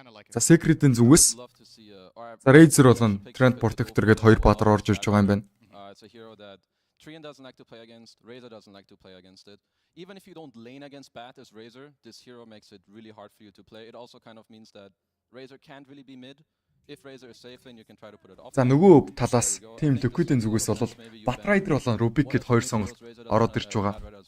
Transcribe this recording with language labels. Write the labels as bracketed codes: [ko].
[mn] За Secret-ийн зүгээс за Razer болон Trend Protector гээд хоёр баатар орж ирж байгаа юм байна. [en] It's a hero that Trian doesn't like to play against, Razer doesn't like to play against it. Even if you don't lane against Bat as Razer, this hero makes it really hard for you to play. It also kind of means that Razer can't really be mid. If Razer is safe, then you can try to put it off. [mn] За нөгөө талаас Team Liquid-ийн зүгээс бол Bat Rider болон Rubik гээд хоёр сонголт ороод ирж байгаа.